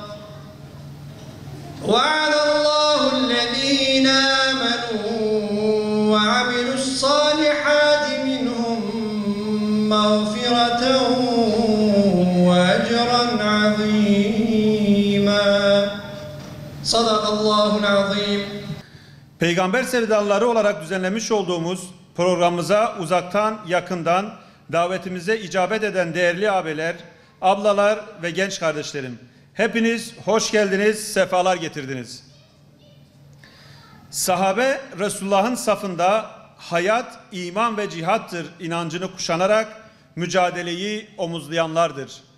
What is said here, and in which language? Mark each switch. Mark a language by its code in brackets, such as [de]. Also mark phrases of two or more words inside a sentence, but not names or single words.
[ar] وعد الله الذين آمنوا وعملوا الصالحات منهم مغفرة وأجرا عظيما صدق الله العظيم. [tr] Peygamber sevdalıları olarak düzenlemiş olduğumuz programımıza uzaktan yakından davetimize icabet eden değerli abiler, ablalar ve genç kardeşlerim, hepiniz hoş geldiniz, sefalar getirdiniz. Sahabe Resulullah'ın safında hayat, iman ve cihattır inancını kuşanarak mücadeleyi omuzlayanlardır.